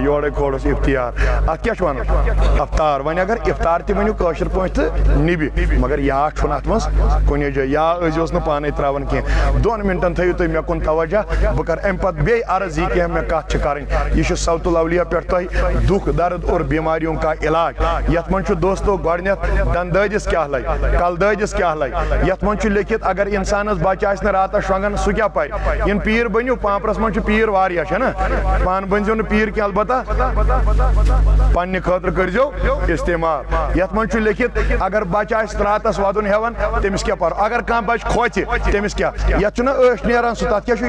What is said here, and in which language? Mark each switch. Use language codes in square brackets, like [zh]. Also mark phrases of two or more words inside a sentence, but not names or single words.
[ks] یورَے کھولُس اِفتِیار اَتھ کیٛاہ چھُ وَنان اَفطار وۄنۍ اگر اِفطار تہِ ؤنِو کٲشِر پٲٹھۍ تہٕ نِبہِ مگر یا چھُنہٕ اَتھ منٛز کُنہِ جایہِ یا ٲسۍزِہوس نہٕ پانَے ترٛاوان کینٛہہ 2 مِنٹَن تھٲیِو تُہۍ مےٚ کُن توجہ بہٕ کَرٕ اَمہِ پَتہٕ بیٚیہِ عرض یہِ کینٛہہ مےٚ کَتھ چھِ کَرٕنۍ یہِ چھُ صوت الاولیاء پٮ۪ٹھ تۄہہِ [ur] دُکھ درد اور بیماریوں کا علاج [ks] یَتھ منٛز چھُ دوستو گۄڈٕنٮ۪تھ دَنٛدٕ دٲدِس کیٛاہ لَگہِ کَلہٕ دٲدِس کیٛاہ لَگہِ یَتھ منٛز چھُ لیکھِتھ اگر اِنسانَس بَچہِ آسہِ نہٕ راتَس شۄنٛگان سُہ کیٛاہ پَرِ یِنہٕ پیٖر بٔنِو پانٛپرَس منٛز چھِ پیٖر واریاہ چھَنا پانہٕ بٔنۍزیو نہٕ پیٖر کینٛہہ البتہ پنٛنہِ خٲطرٕ کٔرۍزیو اِستعمال یَتھ منٛز چھُ لیکھِتھ اگر بَچہِ آسہِ راتَس وَدُن ہٮ۪وان تٔمِس کیٛاہ پَرو اگر کانٛہہ بَچہِ کھوژِ تٔمِس کیٛاہ یَتھ چھُنہ ٲش نیران سُہ تَتھ کیٛاہ چھُ